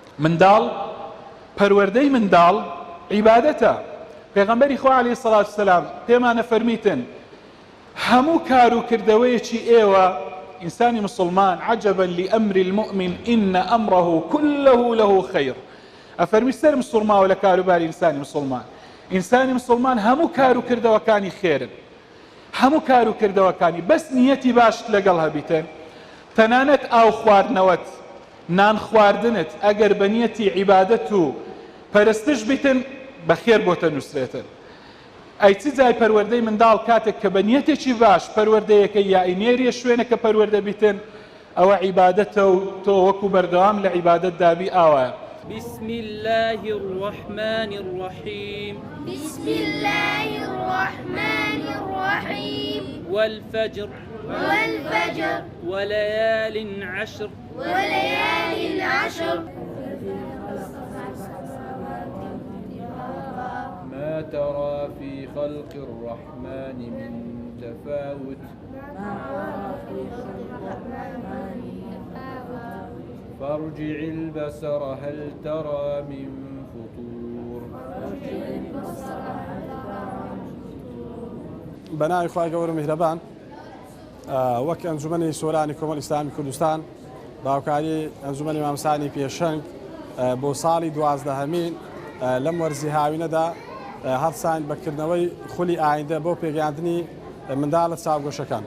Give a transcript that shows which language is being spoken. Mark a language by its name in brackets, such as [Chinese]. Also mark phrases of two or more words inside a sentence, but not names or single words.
[Central Kurdish] منداڵ پەروەردەی منداڵ عیبادەتە. پێغەمبەری خوا [Arabic] عەلەیهی سەڵات وسەلام [Central Kurdish] پێمانە فەرمیتن هەموو کار و کردەوەیەکی ئێوە ئینسانی مسلمان [Arabic] عەجەبەن لئەمری المؤمن ئینە ئەمڕەهو كله له خەیر. [Central Kurdish] ئەفەرمی سەر مسلمانەوە لە کاروباری ئینسانی مسلمان. ئینسانی مسلمان هەموو کار و کردەوەکانی خێرن، هەموو کار و کردەوەکانی بەس نیەتی باشت لەگەڵ هەبیتن. تەنانەت ئاو خواردنەوەت، نان خواردنت ئەگەر بە نیەتی عیبادەت و پەرستش بیتن بەخێر بۆتە نووسرێتن. ئەی چ جای پەروەردەی منداڵ کاتێک کە بە نیەتێکی باش پەروەردەیەکە یا ئینێریە شوێنەکە پەروەردە بیتن ئەوە عیبادەتە و تۆ وەکو بەردەوام لە عیبادەت دابی ئاوایە. [Arabic] بسم الله الرحمن الرحيم بسم الله الرحمن الرحيم والفجر والفجر وليال عشر وليال عشر ما ترى في خلق الرحمن من تفاوت فارجع البصر هل ترى من فطور. [Central Kurdish] بەناوی خوای گەورە میهرەبان، وەک ئەنجومەنی سۆرانی کۆمەڵی ئیسلامی کوردستان باوکاری ئەنجومەنی مامۆستانی پێشەنگ بۆ ساڵی 12هەمین لەم وەرزی هاوینەدا هەڵسان بەکردنەوەی خولی ئایندە بۆ پێگەیاندنی منداڵە چاوگۆشەکان.